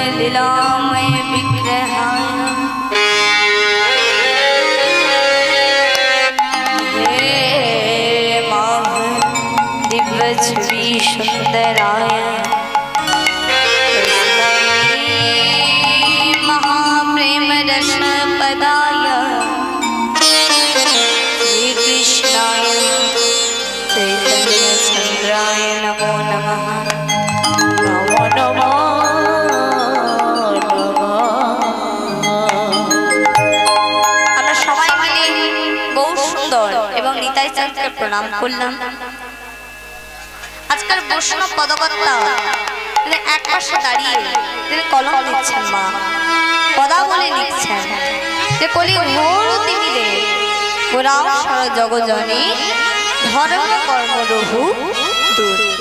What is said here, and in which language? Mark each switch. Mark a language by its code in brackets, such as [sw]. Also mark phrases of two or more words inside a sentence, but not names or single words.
[sa] लीलामय विग्रहाय हे दिव्य छवि सुंदराय महाप्रेम रस पदाय श्री कृष्णाय चैतन्य चंद्राय नमो नमः नमो नमः। [bn] আমরা সবাই মিলে গৌর সুন্দর এবং নিতাই চাঁদকে প্রণাম করলাম। আজকাল বৈষ্ণব পদকর্তা তিনি এক পাশে দাঁড়িয়ে তিনি কলম লিখছেন, মা পদাবলী লিখছেন যে কলি ঘোর তিমিরে পুরাণ সারা জগজনে ধর্ম কর্ম রঘু দূর।